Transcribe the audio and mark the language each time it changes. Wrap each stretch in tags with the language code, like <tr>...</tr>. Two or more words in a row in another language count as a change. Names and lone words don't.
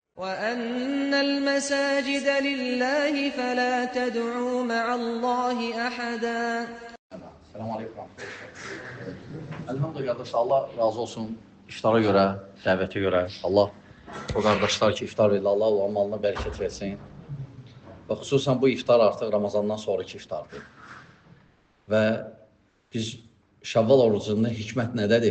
<ar>وَأَنَّ الْمَسَاجِدَ لِلَّهِ فَلَا تَدْعُوا مَعَ اللّٰهِ أَحَدًا. السلام عليكم.</ar> <az>Elhamdülillah qardaş, Allah razı olsun iftara görə, dəvətə görə. Allah o qardaşlar ki, iftar verir, Allah olan malına bərəkət versin. Və xüsusən bu iftar artıq Ramazandan sonraki iftardır. Və biz Şəvval orucunda hikmət nədədir?</az>